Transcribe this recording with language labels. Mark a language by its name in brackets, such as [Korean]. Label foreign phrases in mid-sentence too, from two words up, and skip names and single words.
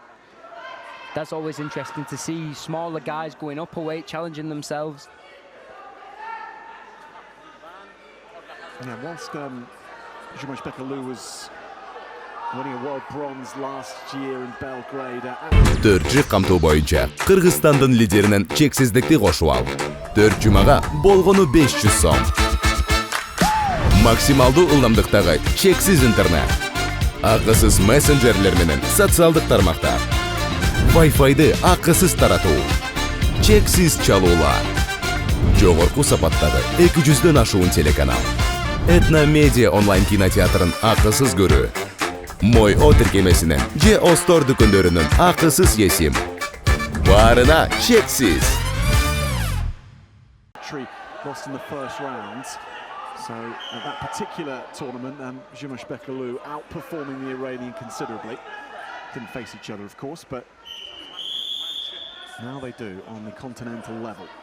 [English] That's always interesting to see smaller guys going upper weight, challenging themselves. Yeah, whilst Jumashbek was winning a world bronze last year in Belgrade. [Kyrgyz] 4 камтуу боюнча Кыргызстандын лидеринен чексиздикти кошуп ал. 4 жумага болгону 500 сом. Максималдуу ылдамдыктагы чексиз интернет. Акысыз мессенджерлер менен социалдык тармактар. Wi-Fi'ды акысыз таратуу. Чексиз чалуулар. Жогорку сапаттагы 200дөн ашуун телеканал. Этно медиа онлайн кинотеатрын акысыз көрүү. Мой о тиркемесинен же Остор дүкөндөрүнүн акысыз есим. Барына чексиз. [English] Lost in the first round. So at that particular tournament, Jumashbek outperforming the Iranian considerably. Didn't face each other, of course, but now they do on the continental level.